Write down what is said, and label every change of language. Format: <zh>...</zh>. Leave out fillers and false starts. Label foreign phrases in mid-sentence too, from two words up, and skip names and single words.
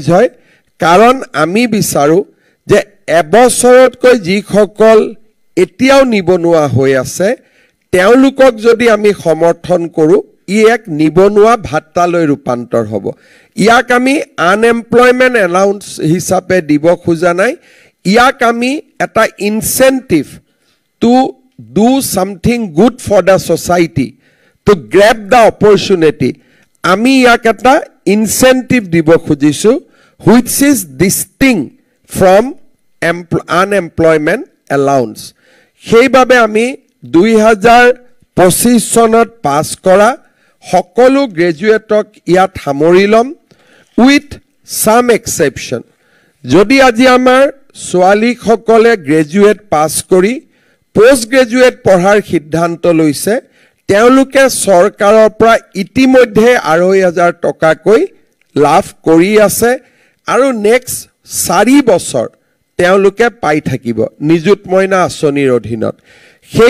<as>হয় কাৰণ আমি বিচাৰো যে এবছৰতকৈ যি সকল এতিয়াও নিবনুৱা হৈ আছে তেওঁলোকক যদি আমি সমৰ্থন কৰো ই এক নিবনুৱা ভাত্তালৈ ৰূপান্তৰ হ'ব ইয়াক আমি</as> <en>unemployment allowance</en> <as>হিচাপে দিব খোজা নাই ইয়াক আমি এটা</as> <en>incentive to do something good for the society to grab the opportunity</en> <as>আমি ইয়াক এটা ইনসেন্টিভ দিব খুজিছো</as> <en>which is distinct from unemployment allowance</en> <as>সেইভাবে আমি 2025 চনত পাস কৰা সকলো গ্ৰেজুৱেটক ইয়াত সামৰি লম</as> <en>with some exception</en> <as>যদি আজি আমাৰ ছোৱালী সকলে গ্ৰেজুৱেট পাস কৰি</as> <en>post graduate</en> <as>পঢ়াৰ সিদ্ধান্ত লৈছে তেওঁলোকে চৰকাৰৰ পৰা ইতিমধ্যে 2,500 টকাকৈ লাভ কৰি আছে আৰু নেক্সট 4 বছৰ তেওঁলোকে পাই থাকিব নিযুত মইনা আঁচনিৰ অধীনত সেই</as>